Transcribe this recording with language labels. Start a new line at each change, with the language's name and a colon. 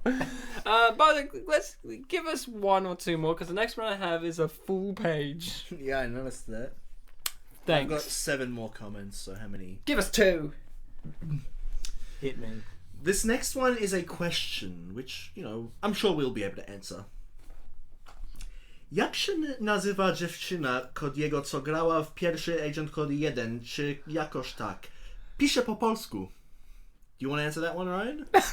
English: But let's give us one or two more, because the next one I have is a full page. Yeah, I noticed that. Thanks. I've got 7 more comments, so how many? Give us 2. Hit me. This next one is a question, which, I'm sure we'll be able to answer.
Polish: Jak się nazywa dziewczyna Cody'ego, co grała w pierwszy Agent Cody 1, czy jakoś tak? Pisze po polsku.
English: Do you want to answer that one, Ryan?